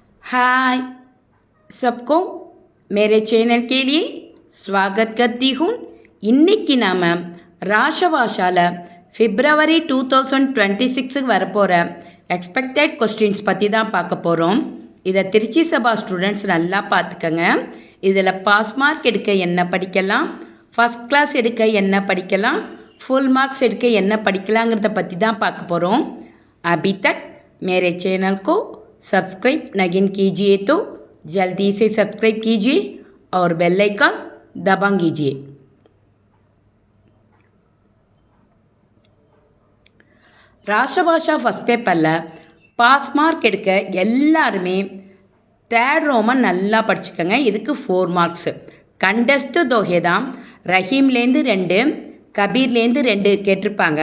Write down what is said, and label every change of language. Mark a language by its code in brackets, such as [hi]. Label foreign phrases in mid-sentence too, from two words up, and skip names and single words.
[hi] हाय सबको मेरे चैनल के लिए स्वागत करती हूँ. [ta] இன்னைக்கு நாம ராஷபாஷால பிப்ரவரி 2026 வரப்போகிற [en] expected questions [ta] பற்றி தான் பார்க்க போகிறோம். இதை திருச்சி சபா ஸ்டூடெண்ட்ஸ் நல்லா பார்த்துக்கங்க. இதில் [en] pass mark [ta] எடுக்க என்ன படிக்கலாம், [en] first class [ta] எடுக்க என்ன படிக்கலாம், [en] full marks [ta] எடுக்க என்ன படிக்கலாங்கிறத பற்றி தான் பார்க்க போகிறோம். [hi] अभी तक मेरे चैनल को सब्सक्राइब नहीं कीजिए तो जल्दी से सब्सक्राइब कीजिए और [en] bell icon [hi] दबा कीजिए. [ta] ராஷபாஷா [en] first paper pass mark [ta] எடுக்க எல்லாருமே [en] third Roman [ta] நல்லா படிச்சுக்கோங்க. இதுக்கு 4 மார்க்ஸு. கண்டஸ்ட்டு தொகை தான் ரஹீம்லேருந்து 2, கபீர்லேருந்து 2 கேட்டிருப்பாங்க.